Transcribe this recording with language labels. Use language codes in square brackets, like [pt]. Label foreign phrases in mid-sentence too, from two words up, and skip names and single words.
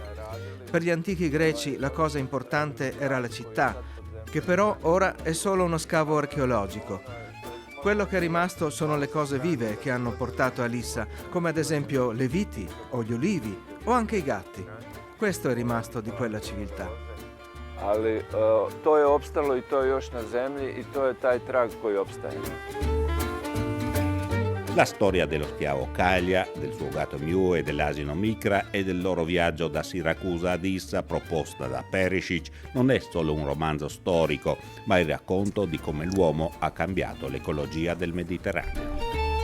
[it] Per gli antichi greci la cosa importante era la città, che però ora è solo uno scavo archeologico. Quello che è rimasto sono le cose vive che hanno portato a Lissa, come ad esempio le viti o gli ulivi o anche i gatti. Questo è rimasto di quella civiltà. [hr] ali to je opstalo i to je još na zemlji i to je taj trag koji opstaje. [it] La storia dello schiavo Caglia, del suo gatto Mew e dell'asino Micra e del loro viaggio da Siracusa ad Issa proposta da Perisic non è solo un romanzo storico, ma il racconto di come l'uomo ha cambiato l'ecologia del Mediterraneo.